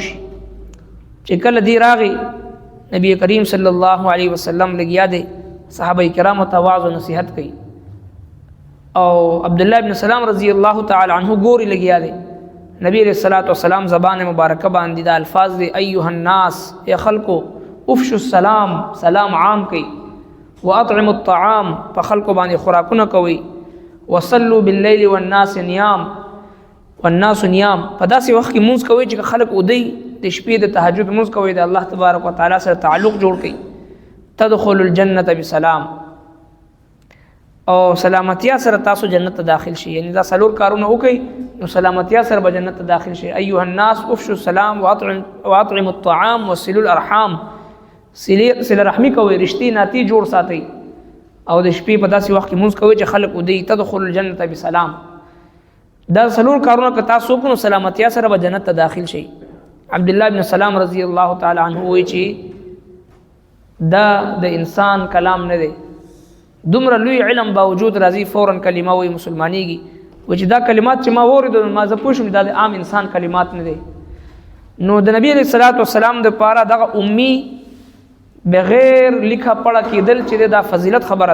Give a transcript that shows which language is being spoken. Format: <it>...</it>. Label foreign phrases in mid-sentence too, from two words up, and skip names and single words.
<ps>شي چې کله دی راغی نبی کریم</ps> <ar>صلی الله علیه وسلم</ar> <ps>لګیا دی صحابه کرامو ته واعظ او نصیحت کوي او عبد الله بن سلام</ps> <ar>رضی الله تعالی عنہ</ar> <ps>ګوري لګیا دی نبی</ps> <ar>علیہ الصلوۃ والسلام</ar> <ps>زبان مبارکه باندې د الفاظ دی</ps> <ar>ایها الناس</ar> <ps>یا خلقو</ps> <ar>افشوا السلام</ar> <ps>سلام عام کوي</ps> <ar>واطعموا الطعام</ar> <ps>په خلقو باندې خوراکونه کوي</ps> <ar>وصلوا بالليل والناس نيام والناس نيام</ar> <ps>په داسې وخت کې مونږ کوي چې خلق ودی د شپې د تهجد مونږ کوي د الله</ps> <ar>تبارک وتعالى</ar> <ps>سره تعلق جوړ کړي</ps> <ar>تدخل الجنه بسلام</ar> <ps>او سلامتیا سره تاسو جنت ته داخل شي یعنی دا سلور کارونه وکي نو سلامتیا سره به جنت ته داخل شي</ps> <ar>ایها الناس افشوا السلام واطعموا الطعام وصلوا الارحام</ar> <ps>صله رحمی کوي رشتي ناتی جوړ ساتي او د شپې په داسې وخت کې مونږ کوي چې خلق ودی</ps> <ar>تدخل الجنه بسلام</ar> <ps>دا سلور کارونه که تاسو کو سلامتیا سره به جنت ته داخل شي عبد الله بن سلام</ps> <ar>رضی الله تعالی عنہ</ar> <ps>وی چې دا د انسان کلام نه دی دومره لوی علم باوجود راځي فورا کلمه وي مسلمانېږي و چې دا کلمات چې ما واورېدل ما زه پوه شوم دا د عام انسان کلمات نه دی نو د نبی</ps> <ar>علیه الصلاۃ والسلام</ar> <ps>د پاره دغه امي بغیر لیکه پړه کېدل چې دا فضیلت خبره</ps>